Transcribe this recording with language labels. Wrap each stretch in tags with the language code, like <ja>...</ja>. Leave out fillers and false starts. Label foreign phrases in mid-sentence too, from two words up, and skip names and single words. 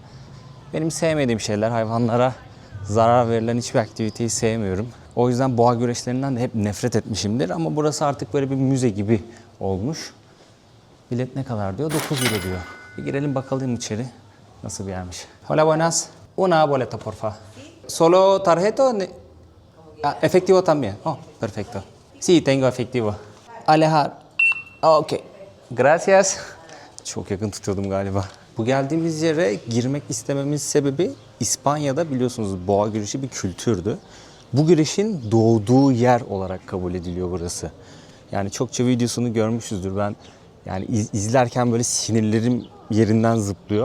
<tr>Benim sevmediğim şeyler, hayvanlara zarar verilen hiçbir aktiviteyi sevmiyorum. O yüzden boğa güreşlerinden de hep nefret etmişimdir. Ama burası artık böyle bir müze gibi olmuş. Bilet ne kadar diyor? 9 euro diyor. Bir girelim bakalım içeri. Nasıl bir yermiş.</tr> <es>Hola buenas. Una boleta porfa. Solo tarjeta o efectivo también. Oh, perfecto. Sí, tengo efectivo. Alejar. Okay. Gracias.</es> <tr>Çok yakın tutuyordum galiba. Bu geldiğimiz yere girmek istememin sebebi İspanya'da biliyorsunuz boğa güreşi bir kültürdü. Bu güreşin doğduğu yer olarak kabul ediliyor burası. Yani çokça videosunu görmüşüzdür. Ben yani izlerken böyle sinirlerim yerinden zıplıyor.</tr>